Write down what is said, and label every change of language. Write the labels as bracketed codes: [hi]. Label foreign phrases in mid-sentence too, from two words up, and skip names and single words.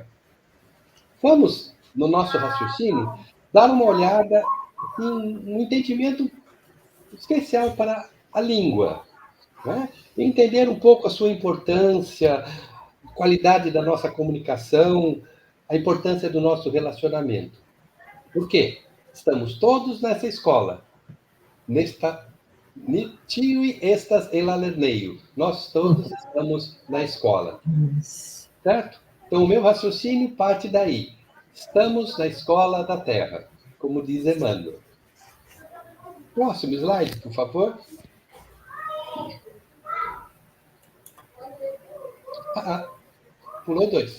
[pt] Vamos, no nosso raciocínio, dar uma olhada em um entendimento especial para a língua, né? Entender um pouco a sua importância, a qualidade da nossa comunicação, a importância do nosso relacionamento. Por quê? Estamos todos nessa escola. [eo] Tiui estas en la lerneio. [pt] Nós todos estamos na escola. Certo? Então, o meu raciocínio parte daí. Estamos na escola da Terra, como diz Emmanuel. Próximo slide, por favor. Pulou 2.